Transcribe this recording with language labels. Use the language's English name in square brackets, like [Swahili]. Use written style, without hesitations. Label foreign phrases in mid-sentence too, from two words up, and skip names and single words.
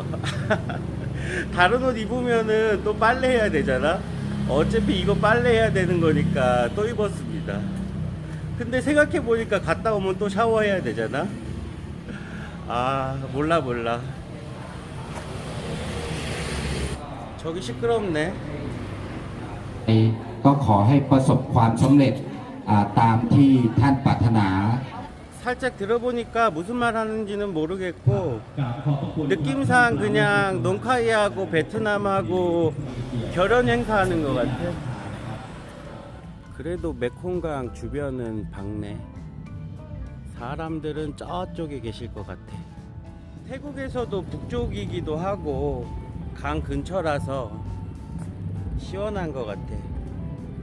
[Korean] 다른 옷 입으면은 또 빨래해야 되잖아. 어차피 이거 빨래해야 되는 거니까 또 입었습니다. 근데 생각해보니까 갔다 오면 또 샤워해야 되잖아. 아, 몰라. 저기 시끄럽네. [Thai] ก็ขอให้ประสบความสำเร็จตามที่ท่านปรารถนา [Korean] 살짝 들어보니까 무슨 말 하는지는 모르겠고 느낌상 그냥 농카이하고 베트남하고 결혼 행사하는 것 같아. 그래도 메콩강 주변은 밝네. 사람들은 저쪽에 계실 것 같아. 태국에서도 북쪽이기도 하고 강 근처라서 시원한 것 같아.